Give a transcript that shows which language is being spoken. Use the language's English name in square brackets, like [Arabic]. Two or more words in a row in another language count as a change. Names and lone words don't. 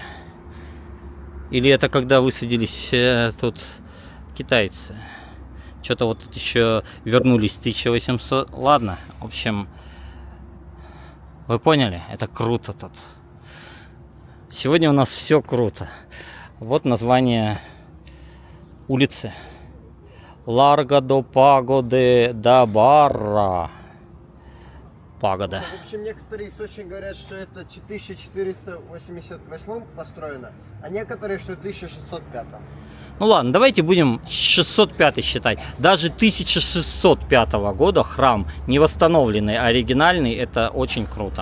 [Russian] Или это когда высадились тут китайцы? Что-то вот тут еще вернулись 1800. Ладно, в общем, вы поняли? Это круто тут. Сегодня у нас все круто. Вот название улицы. Ларго до Паго де да Барра. Пагода. В общем, некоторые источники говорят, что это 1488 построено, а некоторые, что 1605. Ну ладно, давайте будем 605 считать. Даже 1605 года храм, не восстановленный, а оригинальный, это очень круто.